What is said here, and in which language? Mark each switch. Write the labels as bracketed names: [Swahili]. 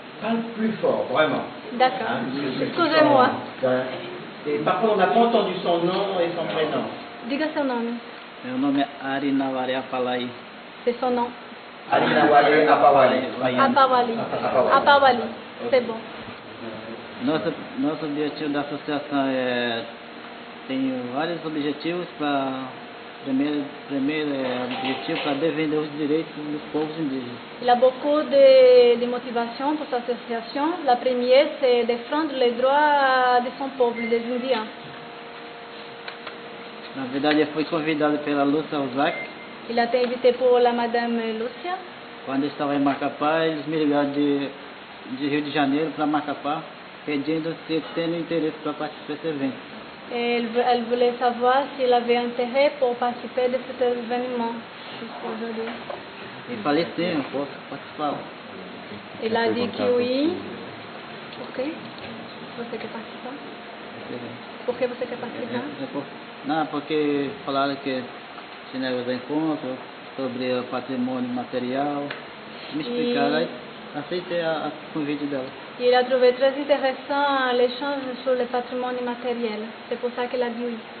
[French] Parle plus fort, vraiment. D'accord. Excusez-moi. Et par contre, on n'a pas entendu son nom et son prénom. [Portuguese] Diga seu nome. Meu nome é Arinawari Apalai. [French] C'est son nom. Arinawari Apawali. Apawali. C'est bon. [Portuguese] Nosso objetivo da associação tem vários objetivos. Primeiro objetivo para defender os direitos dos povos indígenas. [French] Il a beaucoup de motivation pour cette association. La première, c'est défendre les droits de son peuple, des Indiens. [Portuguese] Na verdade, eu fui convidado pela Lúcia Alzac. [French] Il a été invité pour la Madame Lúcia. [Portuguese] Quando eu estava em Macapá, eles me ligaram de Rio de Janeiro para Macapá. pedindo se tem interesse para participar desse evento. [French] Elle voulait savoir s'il avait intérêt pour participer de cet événement aujourd'hui. [Portuguese] Eu falei sim, eu posso participar. [French] Il a dit que oui. [Portuguese] Por quê? Você quer participar? Por que você quer participar? Não, porque falaram que tinha os encontros sobre o patrimônio material. Me explicaram, aí aceitei a convite dela. [French] Il a trouvé très intéressant l'échange sur le patrimoine immatériel. C'est pour ça qu'il a dit oui.